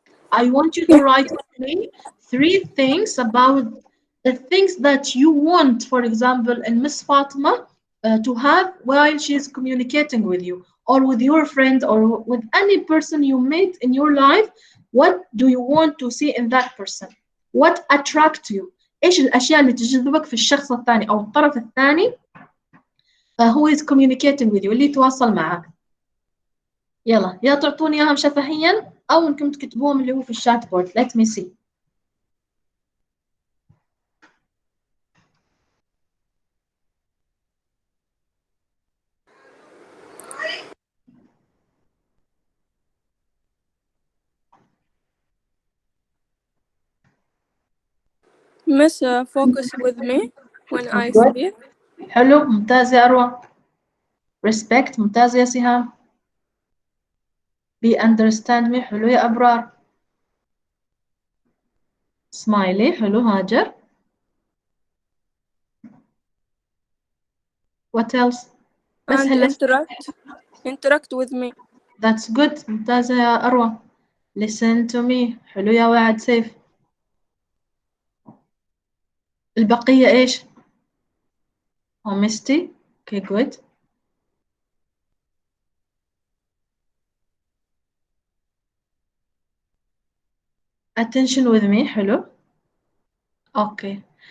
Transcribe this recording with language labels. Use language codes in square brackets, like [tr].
[en] I want you to write for me 3 things about the things that you want, for example, in Miss Fatima to have while she's communicating with you, or with your friend, or with any person you meet in your life. What do you want to see in that person? What attracts you? [ar] ايش الاشياء اللي تجذبك في الشخص الثاني او الطرف الثاني [en] who is communicating with you, [ar] اللي يتواصل معك. يلا يا تعطوني اياهم شفهيا او انكم تكتبوهم اللي هو في الشات بورد. [en] Let me see. Miss, focus with me when I Good. speak. [ar] حلو، ممتاز يا أروى. Respect، ممتاز يا سهام. [en] Be understand me، [ar] حلو يا أبرار. Smiley، حلو هاجر. [en] What else؟ بس And [ar] هلا [en] interact with me. That's good، [ar] ممتازة يا أروى. [en] Listen to me، [ar] حلو يا وعد سيف. البقية إيش؟ [en] Honesty، okay good. Attention with me، حلو. Okay.